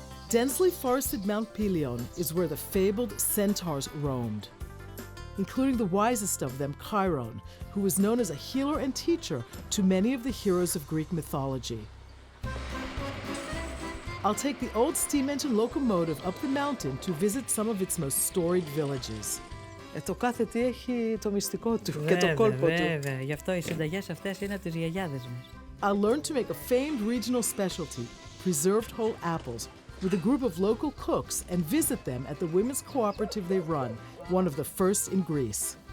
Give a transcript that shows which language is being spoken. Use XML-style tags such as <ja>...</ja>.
<en>Densely forested Mount Pelion is where the fabled centaurs roamed, including the wisest of them, Chiron, who was known as a healer and teacher to many of the heroes of Greek mythology. I'll take the old steam engine locomotive up the mountain to visit some of its most storied villages.</en> <el>Το κάθε τι έχει το μυστικό του και το κόλπο του. Βέβαια, γι' αυτό οι συνταγές αυτές είναι από τις γιαγιάδες μας.</el> <en>I learned to make a famed regional specialty, preserved whole apples, with a group of local cooks and visit them at the women's cooperative they run, one of the first in Greece.</en>